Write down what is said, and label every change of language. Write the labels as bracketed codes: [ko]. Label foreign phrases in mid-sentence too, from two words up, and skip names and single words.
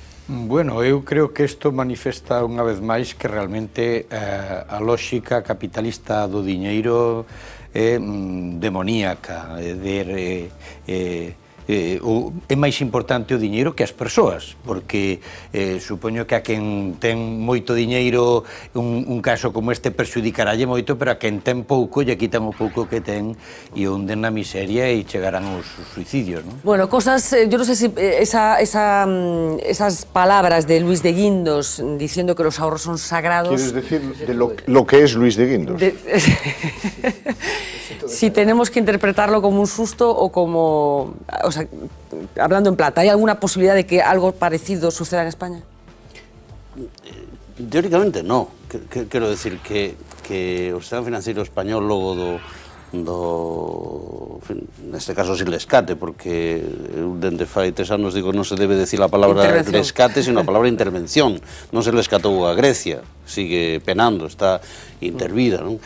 [gl] Bueno, eu creo que isto manifesta unha vez máis que realmente a lógica capitalista do diñeiro é demoníaca, é máis importante o diñeiro que as persoas, porque supoño que a quen ten moito diñeiro un caso como este perxudicaralle moito, pero a quen ten pouco lle quitan o pouco que ten e hunden na miseria e chegarán os suicidios, [es] ¿no? Bueno, cosas, yo no sé si esas palabras de Luis de Guindos diciendo que los ahorros son sagrados... ¿Quieres decir de lo que es Luis de Guindos? Si tenemos que interpretarlo como un susto o como... O sea, hablando en plata, ¿hay alguna posibilidad de que algo parecido suceda en España? Teóricamente no. [gl] Quero decir que o sistema financeiro español logo neste caso sin rescate, porque eu dende fai 3 anos digo non se debe decir a palabra rescate, sino a palabra intervención. Non se rescatou a Grecia, sigue penando, está intervida, non?